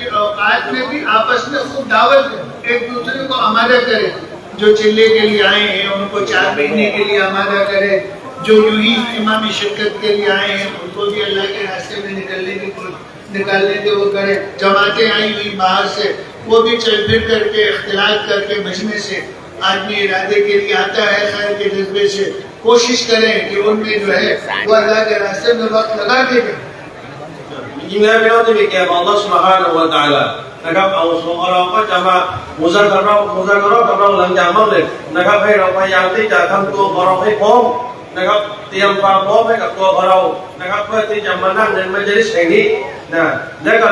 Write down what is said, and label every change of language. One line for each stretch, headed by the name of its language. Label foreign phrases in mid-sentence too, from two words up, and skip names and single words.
Hindi: औकात में भी आपस में खूब दावत दें एक दूसरे को आमादा करें जो चिल्ले के लिए आए हैं उनको 4 महीने के लिए आमादा करें जो यूं ही इमामी शिरकत के लिए आए हैं उनको भी अल्लाह के रास्ते में निकालने के वो करें जमातें आई हुई बाहर से वो भी चल फिर करके इख्तिलात करके मजमे से आदमी इरादे के लिए आता है खैर के जज्बे से कोशिश करें कि उनमें जो है वो अल्लाह के रास्ते में वक्त लगा के दें
Thai: จริงๆแล้วพี่น้องที่มีเกียรติต่อ
Arabic: الله سبحانه وتعالى
Thai: นะครับเอาส่วนเราก็จะมามุซาการะกับเราหลังจากมักริบนะครับให้เราพยายามที่จะทำตัวของเราให้พร้อมนะครับเตรียมความพร้อมให้กับตัวของเรานะครับเพื่อที่จะมานั่งในมัจลิสแห่งนี้และก็